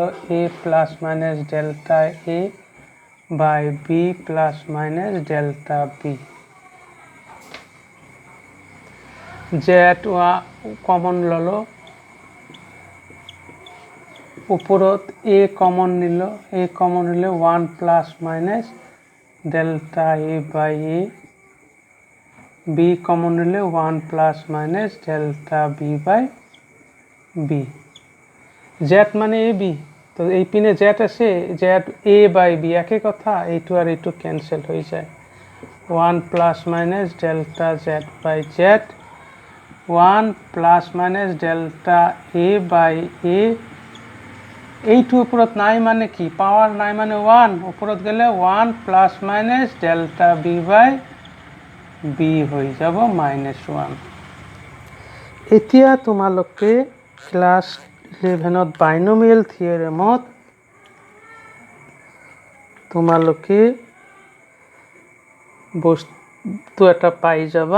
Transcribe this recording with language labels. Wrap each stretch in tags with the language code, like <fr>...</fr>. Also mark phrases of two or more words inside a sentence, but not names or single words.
<en>A plus minus delta A by B plus minus delta B. Z common</en> <as>ললো, উপরত</as> <en>A common</en> <as>নিল,</as> <en>A common</en> <as>নিলে</as> <en>1 plus minus delta A by A, B common</en> <as>নিলে</as> <en>1 plus minus delta B by B.</en> <as>জেড মানে এ বি, তো এই পিনে জেড আছে,</as> <en>Z A by B</en> <as>একই কথা, এইটো আর এইটো ক্যান্সেল হয়ে যায়।</as> <en>1 plus minus delta Z by Z, 1 plus minus delta A by A.</en> <as>এইটো উপরত নাই মানে কি? পাওয়ার নাই মানে 1, উপরত গেলে</as> <en>1 plus minus delta B by B</en> <as>হয়ে যাব -1। এতিয়া তোমালোকে ক্লাস 11ত</as> <en>binomial theorem</en> <as>তোমালোকে বস্তু এটা পাই যাবা।</as>